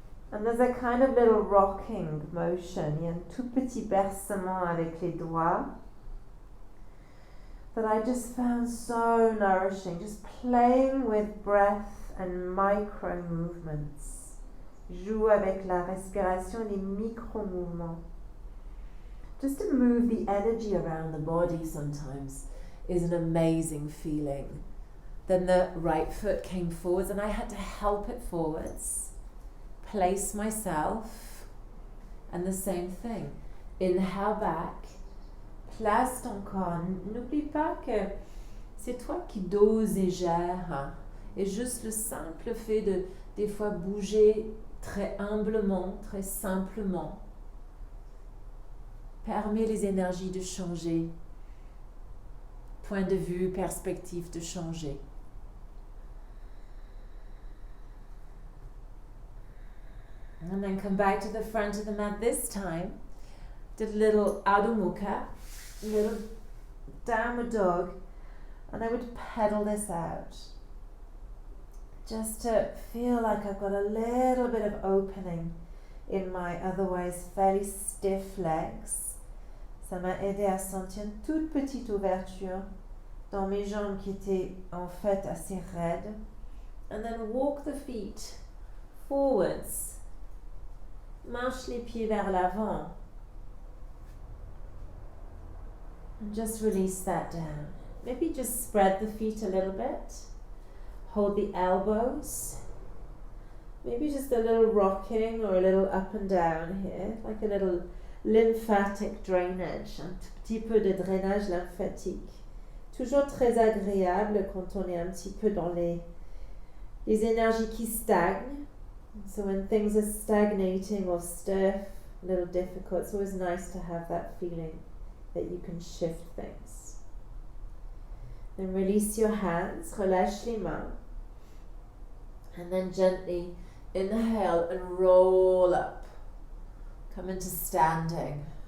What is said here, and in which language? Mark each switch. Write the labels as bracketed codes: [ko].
[en] And there's a kind of little rocking motion. [fr] Il y a un tout petit bercement avec les doigts [en] that I just found so nourishing. Just playing with breath and micro movements. [fr] Joue avec la respiration, les micro-mouvements. [en] Just to move the energy around the body sometimes is an amazing feeling. Then the right foot came forwards and I had to help it forwards. Place myself. And the same thing. Inhale back. [fr] Place ton corps. N'oublie pas que c'est toi qui doses et gères. Et juste le simple fait de, des fois, bouger très humblement, très simplement, permet les énergies de changer, point de vue, perspective de changer. [en] And then come back to the front of the mat this time. Did a little Adho Mukha, little downward dog, and I would pedal this out. Just to feel like I've got a little bit of opening in my otherwise fairly stiff legs. [fr] Ça m'a aidé à sentir une toute petite ouverture dans mes jambes qui étaient en fait assez raides. [en] And then walk the feet forwards. [fr] Marche les pieds vers l'avant. [en] And just release that down. Maybe just spread the feet a little bit. Hold the elbows. Maybe just a little rocking or a little up and down here, like a little lymphatic drainage, [fr] un petit peu de drainage lymphatique. Toujours très agréable quand on est un petit peu dans les énergies qui stagnent. [en] So when things are stagnating or stiff, a little difficult, it's always nice to have that feeling that you can shift things. Then release your hands, [fr] relâche les mains. [en] And then gently inhale and roll up. Come into standing.